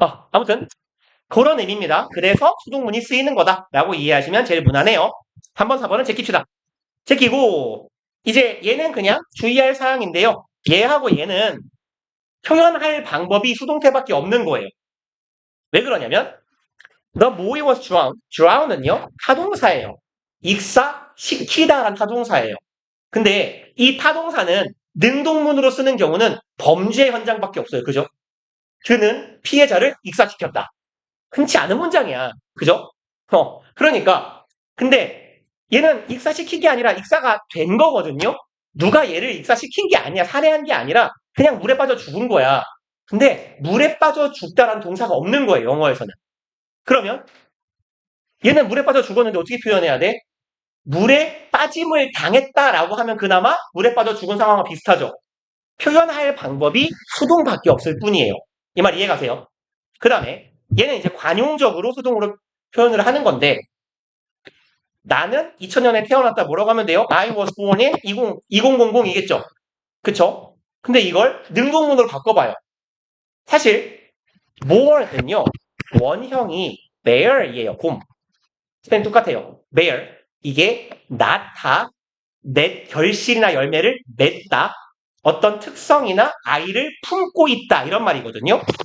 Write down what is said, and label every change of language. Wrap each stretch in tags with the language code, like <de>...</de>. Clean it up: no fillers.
<ko>아무튼 그런 의미입니다. 그래서 수동문이 쓰이는 거다라고 이해하시면 제일 무난해요. 3번, 4번은 제낍시다. 제끼고 이제 얘는 그냥 주의할 사항인데요. 얘하고 얘는 표현할 방법이 수동태밖에 없는 거예요. 왜 그러냐면</ko> <en>The boy was drowned.</en> <ko>drown은요 타동사예요. 익사시키다라는 타동사예요. 근데 이 타동사는 능동문으로 쓰는 경우는 범죄 현장밖에 없어요. 그죠? 그는 피해자를 익사시켰다. 흔치 않은 문장이야. 그죠? 그러니까 근데 얘는 익사시킨 게 아니라 익사가 된 거거든요. 누가 얘를 익사시킨 게 아니야. 살해한 게 아니라 그냥 물에 빠져 죽은 거야. 근데 물에 빠져 죽다라는 동사가 없는 거예요. 영어에서는. 그러면 얘는 물에 빠져 죽었는데 어떻게 표현해야 돼? 물에 빠짐을 당했다라고 하면 그나마 물에 빠져 죽은 상황과 비슷하죠. 표현할 방법이 수동밖에 없을 뿐이에요. 이 말 이해가세요? 그 다음에 얘는 이제 관용적으로 수동으로 표현을 하는 건데 나는 2000년에 태어났다 뭐라고 하면 돼요?</ko> <en>I was born in 2000이겠죠?</en> <ko>그쵸? 근데 이걸 능동문으로 바꿔봐요. 사실 born은요 원형이 bear이에요. 곰. 스펠링 똑같아요. bear. 이게 낳다, 결실이나 열매를 맺다, 어떤 특성이나 아이를 품고 있다 이런 말이거든요.</ko>